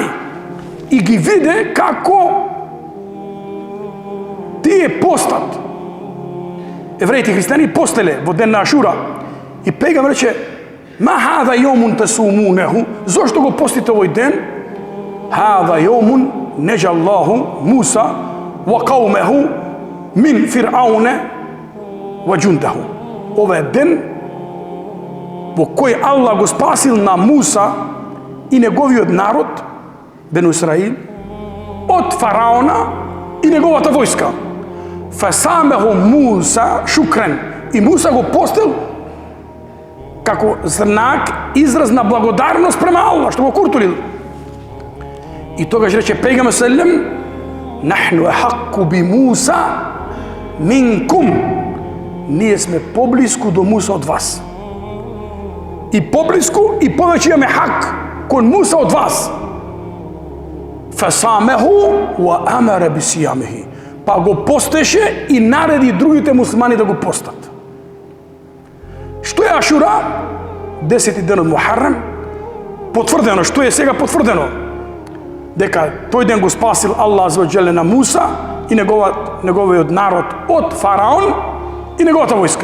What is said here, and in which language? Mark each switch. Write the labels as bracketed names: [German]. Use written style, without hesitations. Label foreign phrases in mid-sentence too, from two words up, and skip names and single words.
[Macedonian] И ги виде како тие постат. Евреите и христијани постеле во ден на Ашура. И пегамбер рече: [Arabic] "ما هذا يوم تصومونه?" [Macedonian] Зошто го постите овој ден? [Arabic] "هذا يوم نجى الله موسى وقومه من فرعون وجنوده." [Macedonian] Ова е ден во кој Аллах го спасил на Муса и неговиот народ, Бену Исраил, од фараона и неговата војска. [Arabic] فصامه موسى شكرا. [Macedonian] И Муса го постил како знак, израз на благодарност према Аллах, што го куртулил. И тогаш рече пегамбер селем: [Arabic] "نحن أحق بموسى منكم." [Macedonian] Ние сме поблиску до Муса од вас. И поблиску и повеќе имаме хак кон Муса од вас. [Arabic] فصامه وأمر بصيامه. [Macedonian] Па го постеше и нареди другите муслимани да го постат. Што е Ашура? 10 ден од Мухаррам. Потврдено, што е сега потврдено? Дека тој ден го спасил Аллах [Arabic] عز وجل [Macedonian] на Муса и неговиот народ од фараон и неговата војска.